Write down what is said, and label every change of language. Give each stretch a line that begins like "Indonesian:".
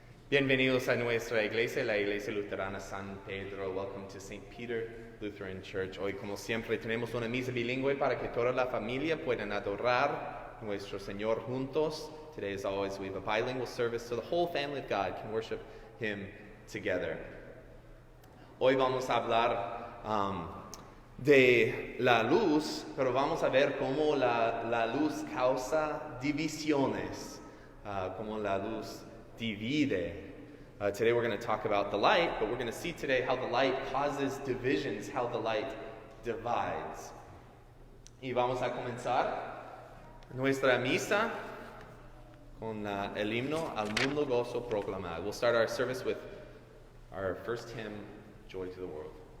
Spanish: Bienvenidos a nuestra iglesia, la Iglesia Luterana San Pedro.
English: Welcome to St. Peter Lutheran Church.
Spanish: Hoy, como siempre, tenemos una misa bilingüe para que toda la familia puedan adorar a nuestro Señor juntos.
English: Today, as always, we have a bilingual service so the whole family of God can worship Him together.
Spanish: Hoy vamos a hablar de la luz, pero vamos a ver cómo la luz causa divisiones, cómo la luz divide.
English: Today we're going to talk about the light, but we're going to see today how the light causes divisions, how the light divides.
Spanish: Y vamos a comenzar nuestra misa con el himno Al Mundo Gozo Proclamad.
English: We'll start our service with our first hymn, Joy to the World.